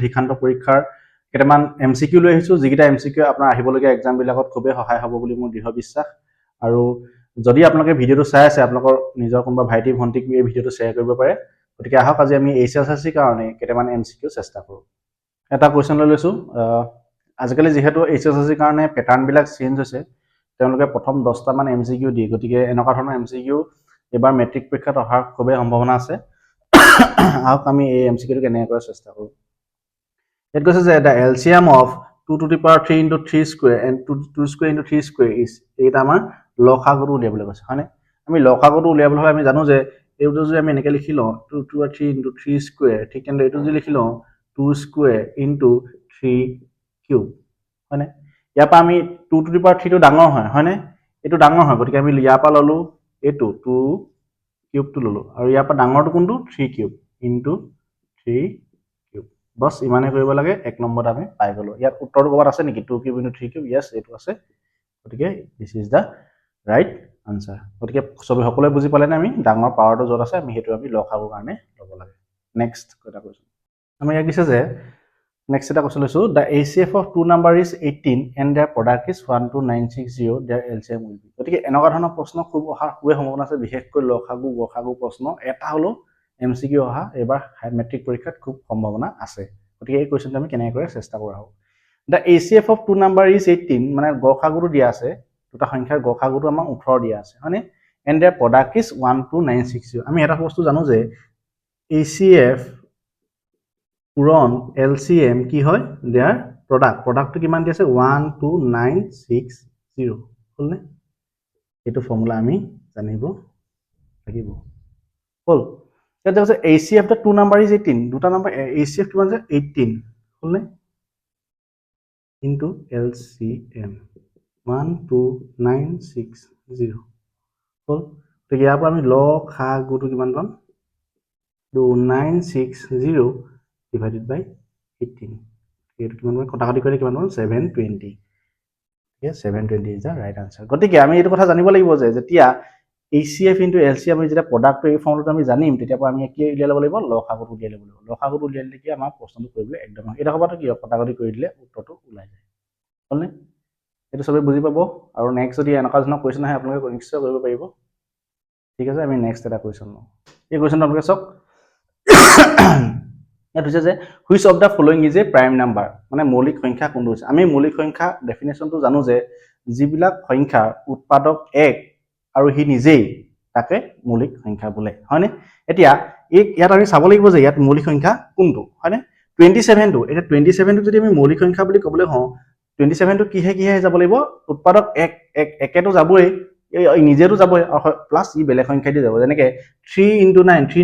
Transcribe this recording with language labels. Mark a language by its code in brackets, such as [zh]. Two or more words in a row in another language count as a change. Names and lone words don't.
[as] শিক্ষান্ত পৰীক্ষাৰ কেইটামান MCQ লৈ আহিছোঁ যিকেইটা MCQ আপোনাৰ আহিবলগীয়া এক্সামবিলাকত খুবেই সহায় হ'ব বুলি মোৰ দৃঢ় বিশ্বাস আৰু যদি আপোনালোকে ভিডিঅ'টো চাই আছে আপোনালোকৰ নিজৰ কোনোবা ভাইটি ভণ্টিক এই ভিডিঅ'টো শ্বেয়াৰ কৰিব পাৰে গতিকে আহক আজি আমি HSLC কাৰণে কেইটামান MCQ চেষ্টা কৰোঁ এটা কুৱেশ্যন লৈ লৈছোঁ আজিকালি যিহেতু HSLC কাৰণে পেটাৰ্ণবিলাক চেঞ্জ হৈছে তেওঁলোকে প্ৰথম 10টা মান MCQ দিয়ে গতিকে এনেকুৱা ধৰণৰ MCQ এবাৰ মেট্ৰিক পৰীক্ষাত অহাৰ খুবেই সম্ভাৱনা আছে আহক আমি এই MCQটো কেনেকৈ কৰাৰ চেষ্টা কৰোঁ ইয়াত কৈছে যে [en] the LCM of 2 to the power 3 into 3 square and 2 square into 3 square is [as] এইটা আমাৰ লসাগুটো উলিয়াবলৈ কৈছে হয়নে আমি লসাগুটো উলিয়াবলৈ হ'লে আমি জানো যে এইটো যদি আমি এনেকৈ লিখি লওঁ [en] 2 to 3 into 3 square [as] ঠিক তেনে এইটো যদি লিখি লওঁ [en] 2 square into 3 cube [as] হয়নে ইয়াৰ পৰা আমি [en] 2 to the power 3 [as] টো ডাঙৰ হয়নে এটো ডাঙৰ হয় গতিকে আমি ইয়াৰ পৰা ললো এটো 2 কিউব টো ললো আৰু ইয়াৰ পৰা ডাঙৰটো কোনটো [en] 3 cube into 3 cube [as] বস ইমানে কৰিব লাগে এক নম্বৰত আমি পাই গলো ইয়াত উত্তৰটো ক'বাত আছে নেকি [en] 2 cube into 3 cube [as] यस এটো আছে গতিকে [en] this is the right answer [as] গতিকে সবে সকলোৱে বুজি পালে নে আমি ডাঙৰ পাৱাৰটো যত আছে আমি হেতু আমি লখাবৰ কাৰণে ল'ব লাগে নেক্সট কথা কৈছো আমি ইয়াক দিছে যে Next এটা question লৈছো [en] the HCF of two number is 18 and their product is 12960 their LCM will be [as] গতিকে এনেকুৱা ধৰণৰ প্ৰশ্ন খুব অহাৰ খুবেই সম্ভাৱনা আছে বিশেষকৈ লখাগু গখাগু প্ৰশ্ন এটা হলো MCQ অহা এবাৰ হাই মেট্ৰিক পৰীক্ষাত খুব সম্ভাৱনা আছে গতিকে এই কোৱেশ্চনটো আমি কেনেকৈ কৰাৰ চেষ্টা কৰা হ'ব [en] the HCF of two number is 18 [as] মানে গখাগুটো দিয়া আছে দুটা সংখ্যাৰ গখাগুটো আমাৰ 18 দিয়া আছে হয়নে [en] and their product is 12960 [as] আমি এটা বস্তু জানো যে HCF পুৰণ LCM কি হয় দেয়াৰ প্ৰডাক্টটো কিমান দি আছে 12960 হলনে এটো ফৰ্মুলা আমি জানিব লাগিব হল এটা আছে [en] HCF the two number is 18 [as] দুটা নাম্বার HCF কিমান আছে 18 হলনে [en] into LCM 12960 [as] হল তো ইয়াৰ পৰা আমি লসাগুটো কিমান পাম [en] 2960 divided by 18 [as] এটো কিমান হয় কটাকটি কৰিলে কিমান হয় 720 [en] yes 720 is the right answer [as] গতিকে আমি এটো কথা জানিব লাগিব যে যেতিয়া [en] HCF into LCM [as] আমি যেটা প্ৰডাক্ট এই ফৰ্মুলাটো আমি জানিম তেতিয়া আমি কি উলিয়াই ল'ব লাগিব লসাগুটো উলিয়াই ল'ব লাগিব লসাগুটো উলিয়াইলে কি আমাৰ প্ৰশ্নটো কৰিবলৈ একদম এটা হবাটো কি কটাকটি কৰি দিলে উত্তৰটো ওলাই যায় হলনে এটো সবে বুজি পাব আৰু নেক্সট যদি এনেকুৱা ধৰণৰ কোৱেশ্চন আহে আপোনালোকে নিশ্চয় কৰিব পাৰিব ঠিক আছে আমি নেক্সট এটা কোৱেশ্চন লওঁ এই কোৱেশ্চনটো আপোনালোকে চাওক ইয়াত হৈছে যে [en] which of the following is a prime number [as] মানে মৌলিক সংখ্যা কোনটো হৈছে আমি মৌলিক সংখ্যা ডেফিনেশনটো জানো যে যিবিলাক সংখ্যা উৎপাদক এক আৰু হি নিজেই তাকে মৌলিক সংখ্যা বোলে হয়নে এতিয়া ইয়াত আমি চাব লাগিব যে ইয়াত মৌলিক সংখ্যা কোনটো হয়নে 27 টো এটা 27 টো যদি আমি মৌলিক সংখ্যা বুলি ক'বলৈ হওঁ 27 টো কিহে যাব লাগিব উৎপাদক এক একেটো যাবই নিজেটো যাবই প্লাস ই বেলেগ সংখ্যা দি যাব যেনেকে 3 into 9 3